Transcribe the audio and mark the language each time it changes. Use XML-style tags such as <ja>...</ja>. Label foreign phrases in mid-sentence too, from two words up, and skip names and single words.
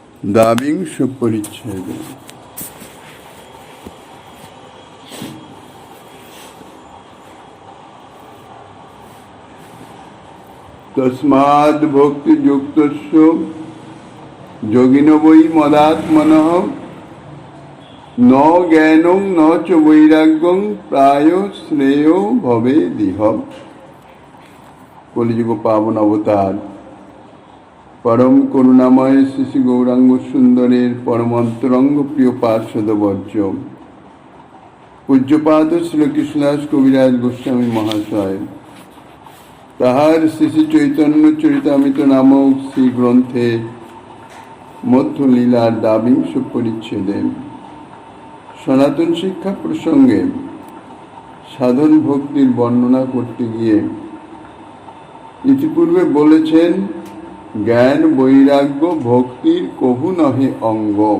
<bn>দ্বাবিংশ পরিচ্ছেদ।</bn> <sa>তস্মাদ ভক্তিযুক্তস্য যোগিনো বৈ মদাত্মনঃ ন জ্ঞানং ন চ বৈরাগ্যং প্রায় শ্রেয় ভবেদিহ।</sa> <bn>কলিযুগ পাবন অবতার পরম করুণাময় শ্রী শ্রী গৌরাঙ্গ সুন্দরের পরম অন্তরঙ্গ প্রিয় পার্শ্বদবর্য পূজ্যপাদ শ্রীকৃষ্ণদাস কবিরাজ গোস্বামী মহাশয় তাহার শ্রী শ্রী চৈতন্য চরিতামৃত নামক শ্রী গ্রন্থে মধ্যলীলার দ্বাবিংশ পরিচ্ছেদে সনাতন শিক্ষা প্রসঙ্গে সাধন ভক্তির বর্ণনা করতে গিয়ে ইতিপূর্বে বলেছেন, জ্ঞান বৈরাগ্য ভক্তির কভু নহে অঙ্গ।</bn>